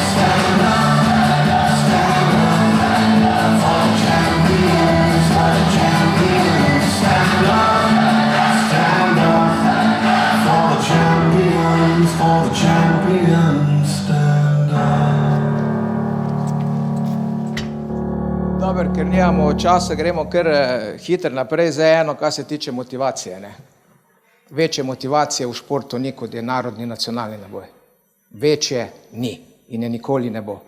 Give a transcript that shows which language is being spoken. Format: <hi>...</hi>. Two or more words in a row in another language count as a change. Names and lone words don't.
<en>Stand up for the champions, for the champions. Stand up for the champions, for the champions. Stand up.</en> <sl>Dobro, ker nimamo časa, gremo kar hitro naprej za eno, kar se tiče motivacije. Ne? Večje motivacije v športu ni, kot je narodni nacionalni naboj. Večje ni in je nikoli ne bo.</sl>